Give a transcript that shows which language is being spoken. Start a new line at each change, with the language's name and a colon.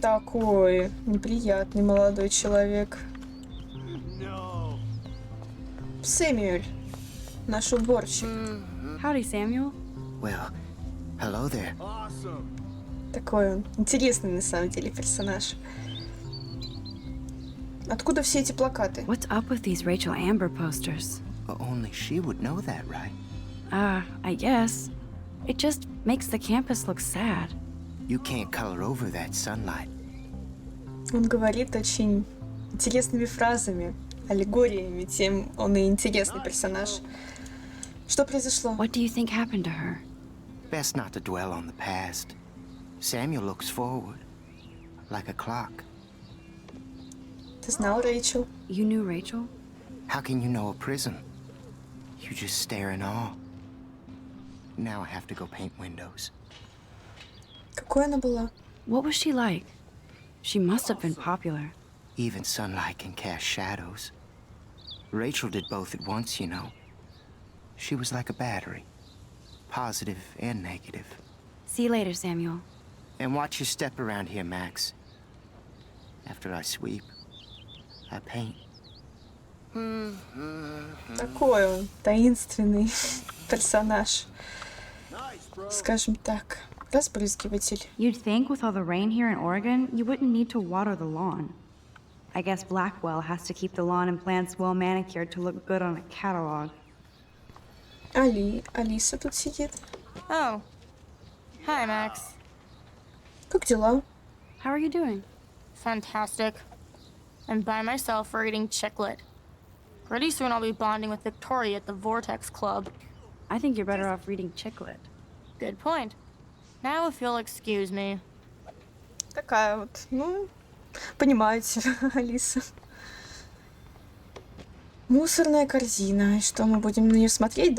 Russian: Такой неприятный молодой человек. Сэмюэль, наш уборщик.
English: Howdy, Samuel. Well, hello there.
Russian: Такой он интересный на самом деле персонаж. Откуда все эти плакаты?
English: What's up with these Rachel Amber posters? Only she would know that, right? I guess. It just makes the campus look sad. You can't color over that sunlight.
Russian: Он говорит очень интересными фразами, аллегориями, тем он и интересный персонаж. Что произошло?
English: What do you think happened to her? Best not to dwell on the past. Samuel looks forward, like a clock.
Russian: Ты знал Рэйчел?
English: You knew Rachel? How can you know a prison? You just stare in awe. Now I have to go paint windows.
Russian: Какой она была?
English: What was she like? She must have been popular. Even sunlight can cast shadows. Rachel did both at once, you know. She was like a battery, positive and negative. See you later, Samuel. And watch your step around here, Max. After I sweep, I paint.
Russian: Такой он таинственный персонаж. Скажем так, разбрызгиватель.
English: You'd think with all the rain here in Oregon, you wouldn't need to water the lawn. I guess Blackwell has to keep the lawn and plants well manicured to look good on a catalog.
Russian: Алиса тут сидит.
English: Oh. Hi, Max.
Russian: Как дела?
English: How are you doing? Fantastic. I'm by myself reading Chicklet. Pretty soon I'll be bonding with Victoria at the Vortex Club. I think you're better off reading Chicklet. Good point. Now if you'll excuse me.
Russian: Такая вот, ну, понимаете, Алиса. Мусорная корзина. И что, мы будем на нее смотреть?